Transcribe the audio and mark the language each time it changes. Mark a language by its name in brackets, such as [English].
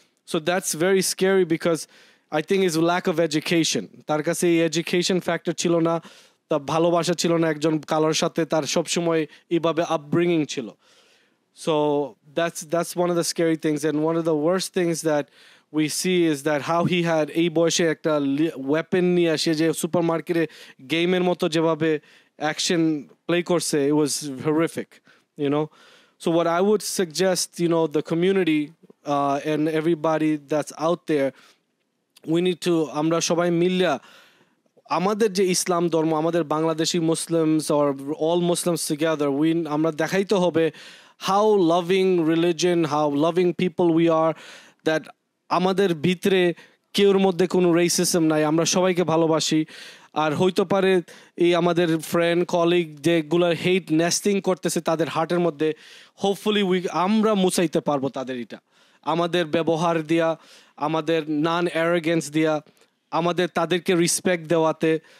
[English] So that's very scary because I think it's lack of education. [Bangla] তার কাছে এই education factor ছিল না, তা ভালোবাসা ছিল না একজন কালোর সাথে, তার সব সময় এইভাবে upbringing ছিল. [English] So that's one of the scary things, and one of the worst things that we see is that how he had [Bangla] এই বয়সে একটা weapon নিয়ে আসে যে সুপারমার্কেটে গেমের মতো যেভাবে action play করছে, [English] it was horrific, So what I would suggest, the community and everybody that's out there, we need to [Bangla] আমরা সবাই মিলিয়া আমাদের যে ইসলাম ধর্ম, আমাদের Bangladeshi Muslims [English] or all Muslims together, [Bangla] আমরা দেখাইতে হবে [English] how loving religion, how loving people we are, that [Bangla] আমাদের ভিতরে কেউর মধ্যে কোনো racism নাই, আমরা সবাইকে ভালোবাসি। আর হইতে পারে এই আমাদের ফ্রেন্ড কলিগ যেগুলোর হেট নেস্টিং করতেছে তাদের হার্টের মধ্যে, হোপফুলি আমরা মুছাইতে পারবো তাদের এটা আমাদের ব্যবহার দিয়া, আমাদের নন অ্যারোগেন্স দিয়া, আমাদের তাদেরকে রেসপেক্ট দেওয়াতে।